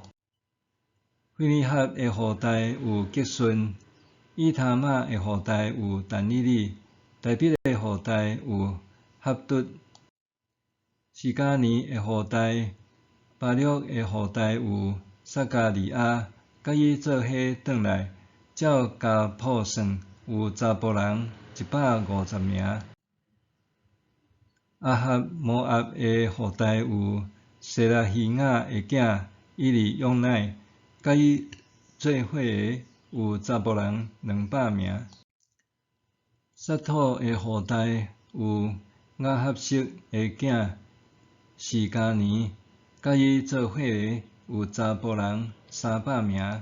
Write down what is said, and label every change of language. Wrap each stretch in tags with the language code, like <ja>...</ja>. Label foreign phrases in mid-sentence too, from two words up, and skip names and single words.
<nan>费尼哈的后代有吉顺，以他玛的后代有但以理，大比的后代有哈督，示迦尼的后代、巴录的后代有撒迦利亚，甲伊做伙转来，照家谱算，有查甫人150名。阿哈摩押的后代有舍拉希雅的囝以利用乃，甲伊做伙的有查甫人200名。撒土的后代有亚哈色的囝示迦尼，甲伊做伙的有查甫人300名。</nan>